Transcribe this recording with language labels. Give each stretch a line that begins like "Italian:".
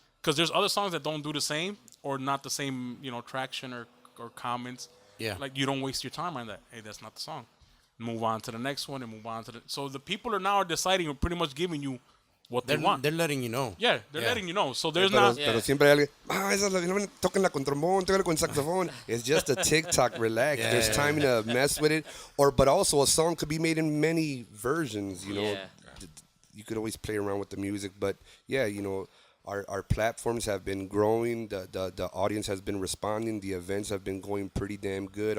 English: Because there's other songs that don't do the same or not the same, traction or comments. Yeah. Like, you don't waste your time on that. Hey, that's not the song. Move on to the next one and move on to the... So the people are now deciding or pretty much giving you what they want. They're letting you know. Yeah, they're letting you know. So there's
Spanish: Pero, not... pero siempre hay alguien, esa es la, tóquenla con trombón, tóquenla con saxophone.
English: It's just a TikTok, relax. There's time to mess with it. But also a song could be made in many versions, Yeah. You could always play around with the music, but yeah, our platforms have been growing. The audience has been responding. The events have been going pretty damn good.